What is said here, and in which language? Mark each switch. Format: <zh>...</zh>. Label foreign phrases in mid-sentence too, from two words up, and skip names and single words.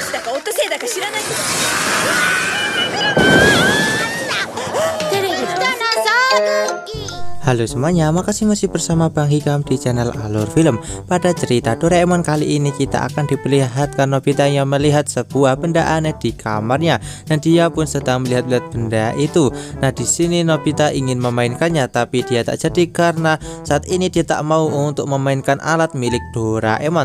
<ja>オットセイだか知らないけど。テレビの</ja> <id>Halo semuanya, makasih masih bersama Bang Hikam di channel Alur Film. Pada cerita Doraemon kali ini kita akan diperlihatkan Nobita yang melihat sebuah benda aneh di kamarnya dan dia pun sedang melihat-lihat benda itu. Nah, di sini Nobita ingin memainkannya tapi dia tak jadi karena saat ini dia tak mau untuk memainkan alat milik Doraemon.</id>